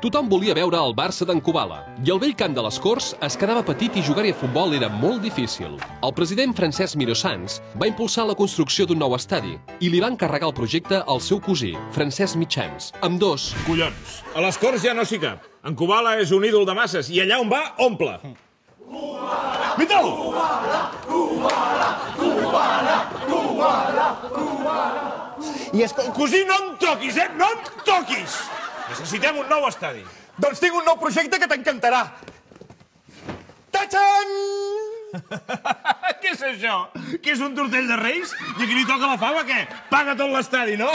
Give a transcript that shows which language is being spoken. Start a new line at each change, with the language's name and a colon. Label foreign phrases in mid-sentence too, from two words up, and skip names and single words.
Catalan: Tothom volia veure el Barça d'en Kubala. I el vell camp de les Corts es quedava petit i jugar-hi a futbol era molt difícil. El president Francesc Miró Sans va impulsar la construcció d'un nou estadi i li va encarregar el projecte al seu cosí, Francesc Mitjans. Ambdós... Collons, a les Corts ja no s'hi cap. En Kubala és un ídol de masses i allà on va, omple. Kubala! Vital! Kubala! Kubala! Kubala! Kubala! Kubala! I cosí, no em toquis, No em toquis! Necessitem un nou estadi. Doncs tinc un nou projecte que t'encantarà. Tachan! Què és això? Què és un tortell de Reis? I a qui li toca la fava, què? Paga tot l'estadi, no?